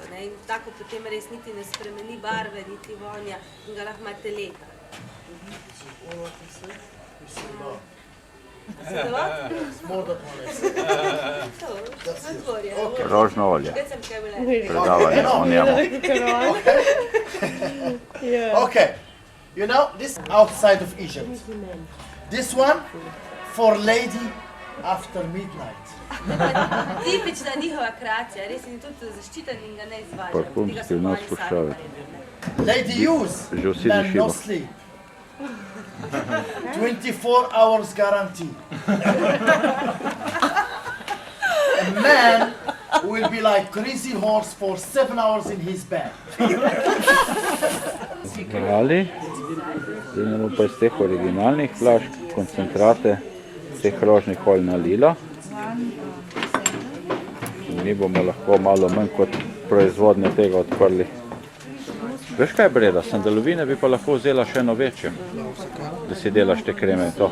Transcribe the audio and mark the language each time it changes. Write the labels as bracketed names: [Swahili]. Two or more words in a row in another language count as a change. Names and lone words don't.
[Slovenian] In tako potem res niti ne spremeni barve, niti vonja in ga lahko imate leta. Rožno olje. Predavanje o njemu. [English] Okay, you know, this outside of Egypt. This one for lady after midnight. [Slovenian] Tipična njihova kreacija, res in tudi zaščiten in ga ne izvažajo. Parfumski vnos puščave. [English] Lady use, man no sleep. 24 hours guarantee. A man will be like crazy horse for 7 hours in his bed. [Slovenian] Ali, zdaj pa iz teh originalnih flašk, koncentrate teh rožnih olj nalila. Mi bomo lahko malo manj kot proizvodnje tega odprli. Veš kaj, Breda, sandalovine bi pa lahko vzela še eno večjo, da si delaš te kreme in to.